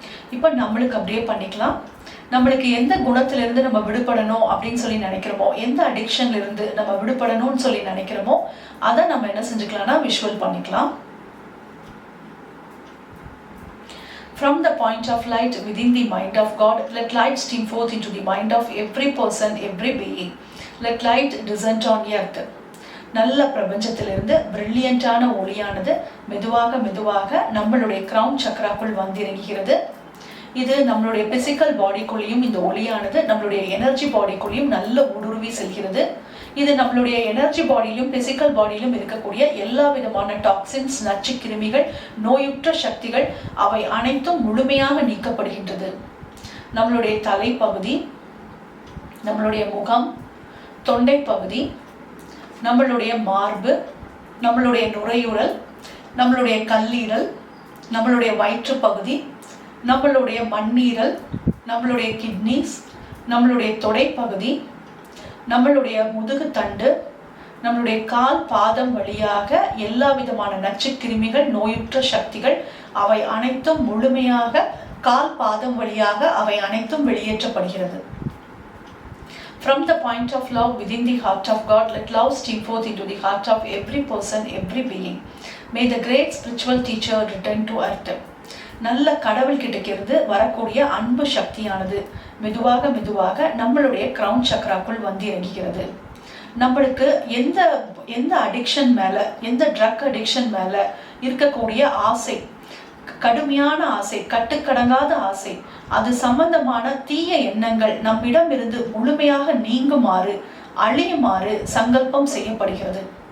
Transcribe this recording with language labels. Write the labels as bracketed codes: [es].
[ta] இப்போ நம்மளுக்கு அப்படியே பண்ணிக்கலாம். நம்மளுக்கு எந்த குணத்திலிருந்து நம்ம விடுபடணும் அப்படின்னு சொல்லி நினைக்கிறோமோ, எந்த அடிக்ஷன்ல இருந்து நம்ம விடுபடணும்னு சொல்லி நினைக்கிறோமோ அதை நம்ம என்ன செஞ்சுக்கலாம்னா விஷுவல் பண்ணிக்கலாம். [en] From the point of light within the mind of God, let light stream forth into the mind of every person, every being. Let light descend on earth. [ta] நல்ல பிரபஞ்சத்திலிருந்து பிரில்லியண்டான ஒளியானது மெதுவாக நம்மளுடைய கிரவுன் சக்கராக்குள் வந்திறங்குகிறது. இது நம்மளுடைய பிசிக்கல் பாடிக்குள்ளேயும் இந்த ஒளியானது நம்மளுடைய எனர்ஜி பாடிக்குள்ளேயும் நல்ல ஊடுருவி செல்கிறது. இது நம்மளுடைய எனர்ஜி பாடியிலும் பிசிக்கல் பாடியிலும் இருக்கக்கூடிய எல்லா விதமான டாக்ஸின்ஸ், நச்சு கிருமிகள், நோயுற்ற சக்திகள் அவை அனைத்தும் முழுமையாக நீக்கப்படுகின்றது. நம்மளுடைய தலைப்பகுதி, நம்மளுடைய முகம், தொண்டை பகுதி, நம்மளுடைய மார்பு, நம்மளுடைய நுரையீரல், நம்மளுடைய கல்லீரல், நம்மளுடைய வயிற்று பகுதி, நம்மளுடைய மண்ணீரல், நம்மளுடைய கிட்னிஸ், நம்மளுடைய தொடைப்பகுதி, நம்மளுடைய முதுகு தண்டு, நம்மளுடைய கால் பாதம் வழியாக எல்லா விதமான நச்சுக்கிருமிகள், நோயுற்ற சக்திகள் அவை அனைத்தும் முழுமையாக கால் பாதம் வழியாக அவை அனைத்தும் வெளியேற்றப்படுகிறது. [en] From the point of love within the heart of God, let love stream forth into the heart of every person, every being. May the great spiritual teacher return to earth. [ta] நல்ல கடவுள்கிட்டக்கிருந்து வரக்கூடிய அன்பு சக்தியானது மெதுவாக நம்மளுடைய கிரவுன் சக்கராக்குள் வந்து இறங்குகிறது. நம்மளுக்கு எந்த அடிக்ஷன் மேல, எந்த ட்ரக் அடிக்ஷன் மேல இருக்கக்கூடிய ஆசை, கடுமையான ஆசை, கட்டுக்கடங்காத ஆசை, அது சம்பந்தமான தீய எண்ணங்கள் நம்மிடம் இருந்து முழுமையாக நீங்குமாறு, அழியுமாறு சங்கல்பம் செய்யப்படுகிறது.